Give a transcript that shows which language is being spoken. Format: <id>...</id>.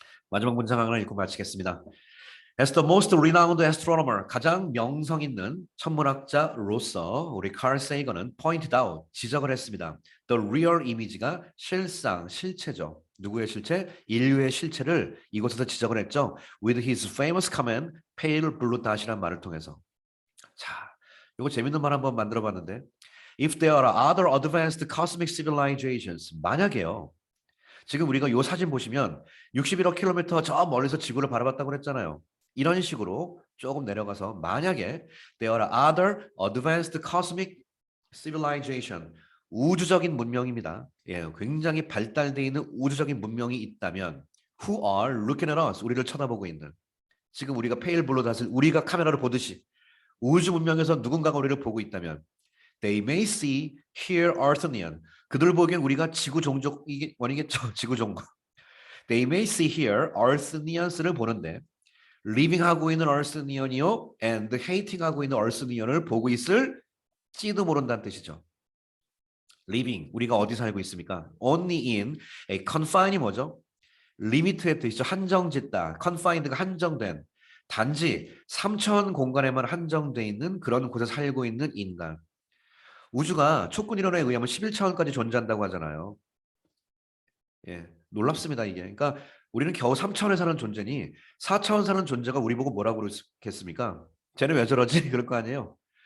<ko>마지막 문장 하나 읽고 마치겠습니다.</ko> <en>As the most renowned astronomer,</en> <ko>가장 명성 있는 천문학자로서 우리 칼 세이건은</ko> <en>pointed out,</en> <ko>지적을 했습니다. The real image가 실상, 실체죠. 누구의 실체? 인류의 실체를 이곳에서 지적을 했죠.</ko> <en>With his famous comment, pale blue dot</en> <ko>이란 말을 통해서. 자, 이거 재밌는 말 한번 만들어봤는데</ko> <en>If there are other advanced cosmic civilizations,</en> <ko>만약에요. 지금 우리가 이 사진 보시면 61억 킬로미터 저 멀리서 지구를 바라봤다고 그랬잖아요. 이런 식으로 조금 내려가서 만약에</ko> <en>there are other advanced cosmic civilization,</en> <ko>우주적인 문명입니다. 예, 굉장히 발달되어 있는 우주적인 문명이 있다면</ko> <en>who are looking at us,</en> <ko>우리를 쳐다보고 있는 지금 우리가 페일 블루 닷을 우리가 카메라로 보듯이 우주 문명에서 누군가가 우리를 보고 있다면</ko> <en>they may see, hear Earthnian.</en> <ko>그들 보기엔 우리가 지구 종족이 원이겠죠. 지구 종족.</ko> <en>They may see, hear Earthnians</en> <ko>를 보는데 living 하고 있는 Earthnian이요</ko> <en>and hating</en> <ko>하고 있는 Earthnian을 보고 있을지도 모른다는 뜻이죠. living 우리가 어디 살고 있습니까?</ko> <en>only in a confine</en> <ko>이 뭐죠? limit의 뜻이죠. 한정짓다. confined가 한정된 단지 3차원 공간에만 한정돼 있는 그런 곳에 살고 있는 인간. 우주가 촉군 이론에 의하면 11차원까지 존재한다고 하잖아요. 예, 놀랍습니다 이게. 그러니까 우리는 겨우 3차원에 사는 존재니 4차원 사는 존재가 우리 보고 뭐라고 그러겠습니까? 쟤네 왜 저러지? 그럴 거 아니에요.</ko>